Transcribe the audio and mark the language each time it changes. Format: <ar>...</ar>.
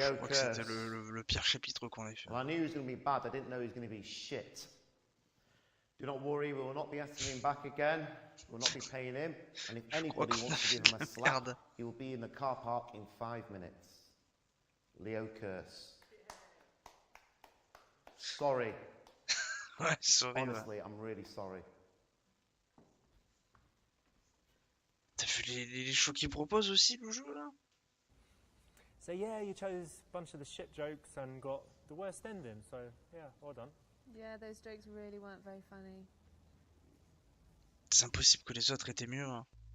<fr>Je crois que c'était le pire chapitre qu'on ait fait.</fr> <en>Well, I knew he was going to be bad. I didn't know he was going to be shit. Do not worry, we will not be asking him back again. We'll not be paying him. And if anybody wants to give him a slap, he will be in the car park in 5 minutes. Leo Curse. Sorry.</en> <fr>Ouais, sorry.</fr> <en>Honestly, I'm really sorry.</en> <fr>T'as vu les choix qu'il propose aussi, le jeu là?</fr> <en>So yeah, you chose a bunch of the shit jokes and got the worst ending, so yeah, well done. Yeah, those jokes really weren't very funny.</en> <fr>C'est impossible que les autres étaient mieux. Hein.</fr>